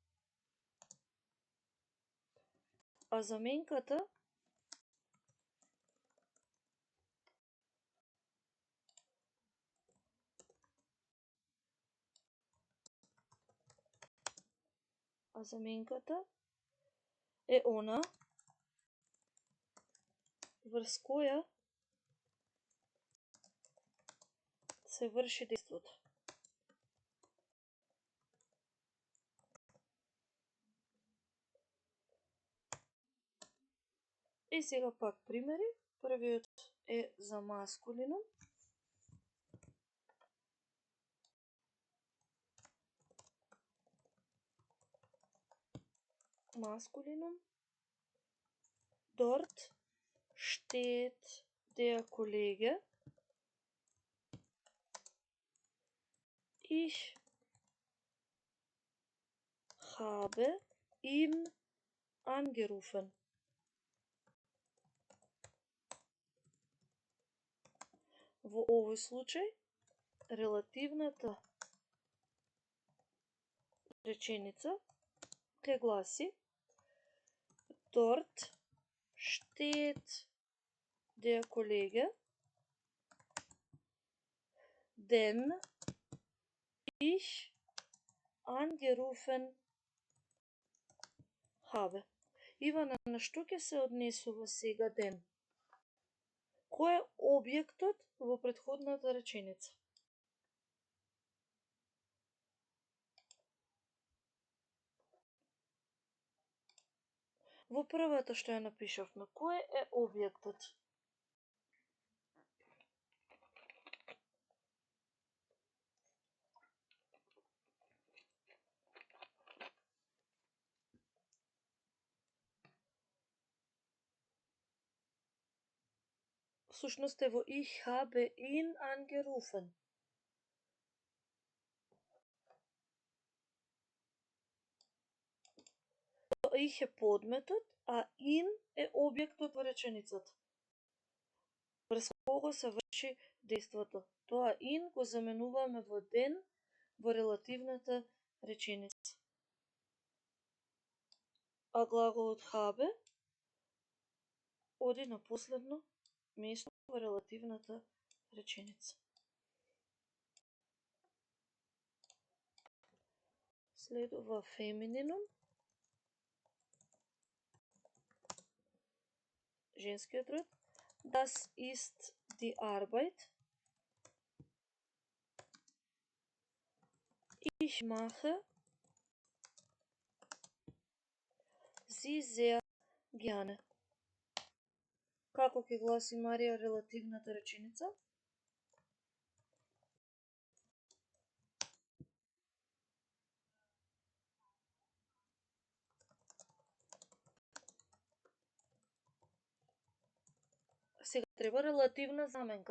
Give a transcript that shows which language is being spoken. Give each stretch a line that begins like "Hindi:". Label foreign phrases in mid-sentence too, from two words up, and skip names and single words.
Macedonian: А заменката е она врз која се врши дејството. И сега пак примери. Првиот е за маскулинум. Maskulinum.
German: Dort steht der Kollege. Ich habe ihn angerufen.
Macedonian: Во овој случај, релативната реченица ќе гласи
German: Dort steht der Kollege, den ich angerufen habe.
Macedonian: Ивана, на што ќе се однесува сега ден? Кој е објектот во претходната реченица? Во првата што ја напишавме, кој е објектот? Всушност е во
German: ich habe ihn angerufen.
Macedonian: Ich е подметот, а in е објектот во реченицата. Врз кого се врши дејството. Тоа in го заменуваме во den во релативната реченица. А глаголот habe оди на последно место во релативната реченица. Следува фемининум. Женскиот род.
German: Das ist die Arbeit. Ich mache sie sehr gerne.
Macedonian: Како ќе гласи Марија релативната реченица? Сега треба релативна заменка.